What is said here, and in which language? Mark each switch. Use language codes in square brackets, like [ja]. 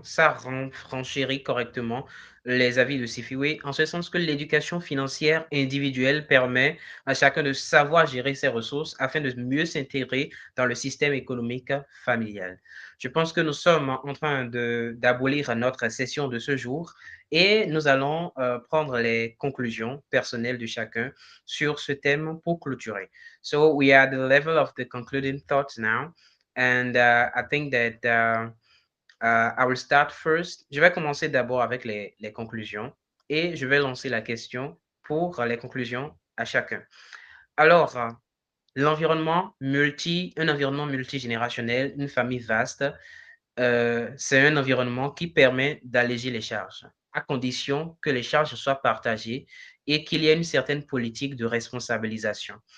[fr] Ça renchérit correctement les avis de Sifiwe, en ce sens que l'éducation financière individuelle permet à chacun de savoir gérer ses ressources afin de mieux s'intégrer dans le système économique familial. Je pense que nous sommes en train d'abolir notre session de ce jour et nous allons prendre les conclusions personnelles de chacun sur ce thème pour clôturer. [en] So we are at the level of the concluding thoughts now. And I think that I will start first. [fr] Je vais commencer d'abord avec les conclusions et je vais lancer la question pour les conclusions à chacun. Alors, l'environnement un environnement multigénérationnel, une famille vaste, c'est un environnement qui permet d'alléger les charges, à condition que les charges soient partagées et qu'il y ait une certaine politique de responsabilisation.